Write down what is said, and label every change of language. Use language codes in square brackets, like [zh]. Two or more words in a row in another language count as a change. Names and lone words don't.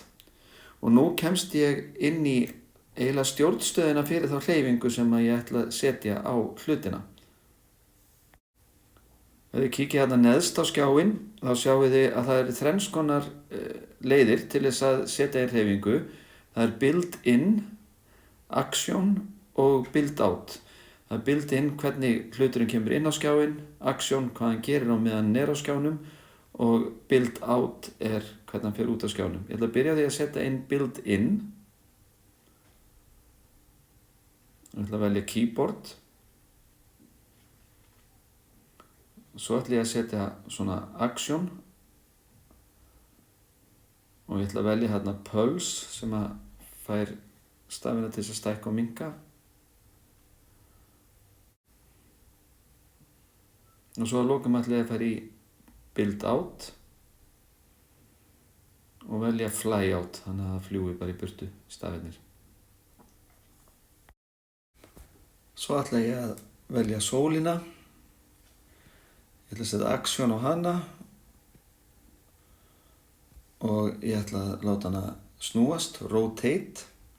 [is] Og nú kemst ég inn í eiginlega stjórnstöðina fyrir þá hreyfingu sem ég ætla að setja á hlutina. Ef þið kíkið hérna neðst á skjáinn þá sjáið þið að það eru þrenns konar leiðir til þess að setja í hreyfingu. Það [en] build in, [is] action og [en] build out. [is] Það er [en] build in [is] hvernig hluturinn kemur inn á skjáinn, action hvað hann gerir á meðan hann er á skjánum og [en] build out [is] er hvernig hann fer út á skjánum. Ég ætla að byrja á því að setja inn [en] build in. [is] Ég ætla að velja keyboard. Svo ætla ég að [en] setja svona action [is] og ég ætla að velja hérna pulse sem að fær stafina til þess að stækka og minnka. Og svo að lokum ætla ég að fara í [en] build out [is] og velja [en] fly out, [is] þannig að það fljúi bara í burtu stafinir. Svo ætla ég að velja sólina. Ég ætla að setja action á hana og ég ætla að láta hana snúast, rotate.